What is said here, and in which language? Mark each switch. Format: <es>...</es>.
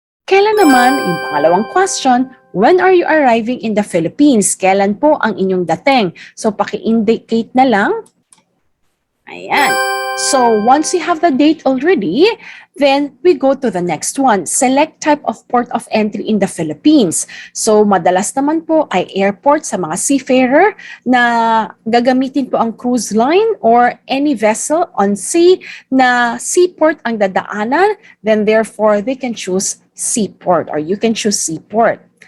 <tl>Kailan naman, yung pangalawang question,</tl> <en>when are you arriving in the Philippines?</en> <tl>Kailan po ang inyong dating? So, paki-indicate na lang. Ayan.</tl> <en>So, once you have the date already, then we go to the next one. Select type of port of entry in the Philippines.</en> <tl>So, madalas naman po ay airport sa mga seafarer na gagamitin po ang cruise line or</tl> <en>any vessel on sea</en> <tl>na seaport ang dadaanan.</tl> <en>Then, therefore, they can choose seaport or you can choose seaport.</en>